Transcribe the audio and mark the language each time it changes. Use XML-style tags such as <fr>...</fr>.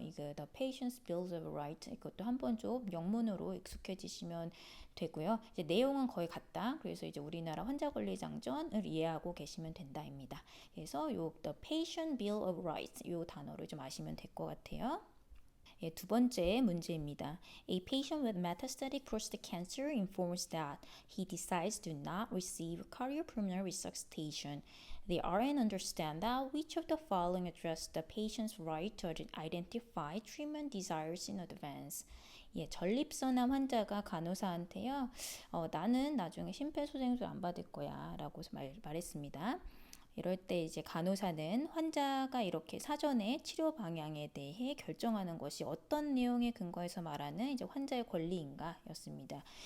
<ko>이거 The Patient's Bill of Rights 이것도 한번 좀 영문으로 익숙해지시면 되고요. 이제 내용은 거의 같다. 그래서 이제 우리나라 환자 권리 장전을 이해하고 계시면 된다입니다. 그래서 요 The Patient Bill of Rights 요 단어를 좀 아시면 될 것 같아요. 예, 두 번째 문제입니다.</ko> <en>A patient with metastatic prostate cancer informs that he decides to not receive cardiopulmonary resuscitation. The RN understand that which of the following address the patient's right to identify treatment desires in advance.</en> <ko>예, 전립선암 환자가 간호사한테요. 나는 나중에 심폐소생술 안 받을 거야 라고 말했습니다. 이럴 때 이제 간호사는 환자가 이렇게 사전에 치료 방향에 대해 결정하는 것이 어떤 내용에 근거해서 말하는 이제 환자의 권리인가였습니다.</ko>